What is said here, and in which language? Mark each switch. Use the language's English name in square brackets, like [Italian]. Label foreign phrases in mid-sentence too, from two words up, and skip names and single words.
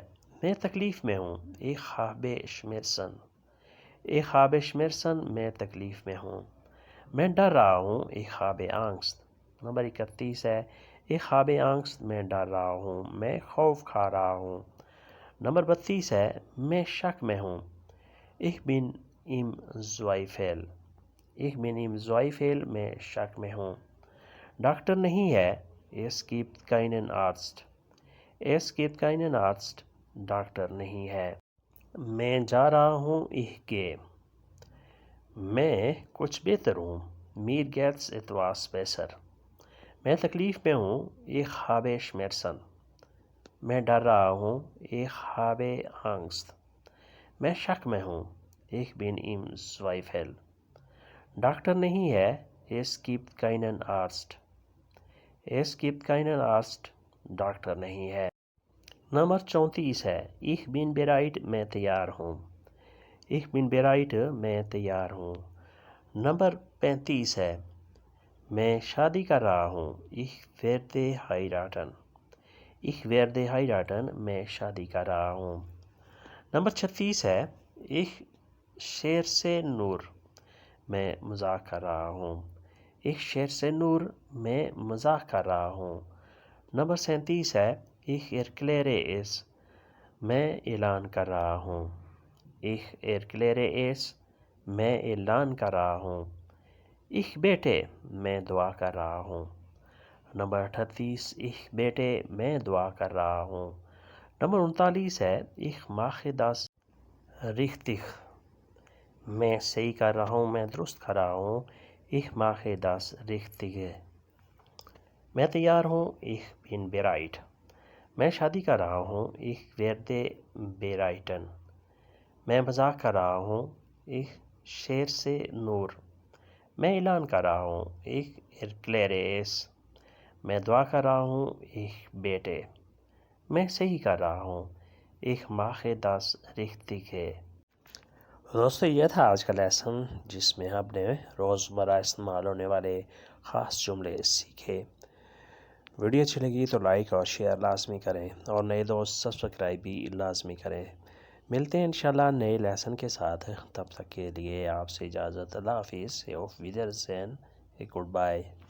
[Urdu] میں تکلیف میں ہوں. [German] Ich habe Schmerzen. Ich habe Schmerzen. [Urdu] میں تکلیف میں ہوں. میں ڈر رہا ہوں. [German] Ich habe Angst. [Urdu] نمبر 31 ہے. [German] Ich habe Angst. [Urdu] میں ڈر رہا ہوں. میں خوف کھا رہا ہوں. نمبر 32 ہے. میں شک میں ہوں. [German] Ich bin im Zweifel. Ich bin im Zweifel. [Urdu] میں شک میں ہوں. ڈاکٹر نہیں ہے. [German] Es gibt keinen Arzt. Es gibt keinen Arzt. [Urdu] ڈاکٹر نہیں ہے. میں جا رہا ہوں. [German] Ich gehe. [Urdu] میں کچھ بہتر ہوں. [German] Mir geht's etwas besser. [Urdu] میں تکلیف میں ہوں. [German] Ich habe Schmerzen. [Urdu] میں ڈر رہا ہوں. [German] Ich habe Angst. [Urdu] میں شک میں ہوں. [German] Ich bin im Zweifel. [Urdu] ڈاکٹر نہیں ہے. [German] Es gibt keinen Arzt. Es gibt keinen Arzt. [Urdu] ڈاکٹر نہیں ہے. نمبر 34 ہے. [German] Ich bin bereit. [Urdu] میں تیار ہوں. [German] Ich bin bereit. [Urdu] میں تیار ہوں. نمبر 35 ہے. میں شادی کر رہا ہوں. [German] Ich werde heiraten. Ich werde heiraten. [Urdu] میں شادی کر رہا ہوں. نمبر 36 ہے. [German] Ich scherze nur. [Urdu] میں مذاق کر رہا ہوں. [German] Ich scherze nur. [Urdu] میں مذاق کر رہا ہوں. نمبر 37 ہے. [German] Ich erkläre es. [Urdu] میں اعلان کر رہا ہوں. [German] Ich erkläre es. [Urdu] میں اعلان کر رہا ہوں. [German] Ich bete. [Urdu] میں دعا کر رہا ہوں. نمبر 38. [German] Ich bete. [Urdu] میں دعا کر رہا ہوں. نمبر 39 ہے. [German] Ich mache das richtig. [Urdu] میں صحیح کر رہا ہوں. میں درست کر رہا ہوں. [German] Ich mache das richtig. [Urdu] میں تیار ہوں. [German] Ich bin bereit. [Urdu] میں شادی کر رہا ہوں. [German] Ich werde bereiten. [Urdu] میں مذاق کر رہا ہوں. [German] Ich scherze nur. [Urdu] میں اعلان کر رہا ہوں. [German] Ich erkläre es. [Urdu] میں دعا کر رہا ہوں. [German] Ich bete. [Urdu] میں صحیح کر رہا ہوں. [German] Ich mache das richtig. [Urdu] دوستو یہ تھا آج کا لیسن جس میں ہم نے روزمرہ استعمال ہونے والے خاص جملے سیکھے. ویڈیو اچھی لگی تو لائک اور شیئر لازمی کریں اور نئے دوست سبسکرائب بھی لازمی کریں. ملتے ہیں انشاءاللہ نئے لیسن کے ساتھ. تب تک کے لیے آپ سے اجازت. اللہ حافظ. [German] auf Wiedersehen. [English] good bye.